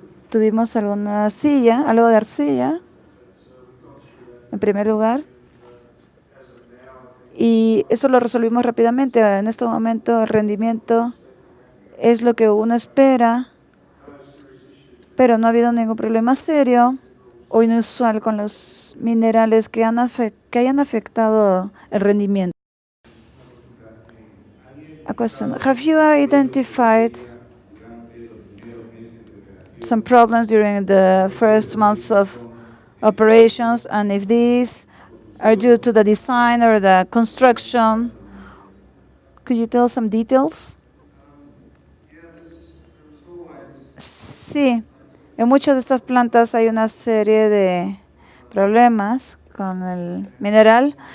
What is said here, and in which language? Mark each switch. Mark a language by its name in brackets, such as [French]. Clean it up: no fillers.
[Spanish] Tuvimos alguna arcilla, algo de arcilla, en primer lugar, y eso lo resolvimos rápidamente. En este momento el rendimiento es lo que uno espera, pero no ha habido ningún problema serio o inusual con los minerales que hayan afectado el rendimiento. [English] A question: have you identified some problems during the first months of operations, and if these are due to the design or the construction? Could you tell some details? [Spanish] Sí, en muchas de estas plantas hay una serie de problemas con el mineral.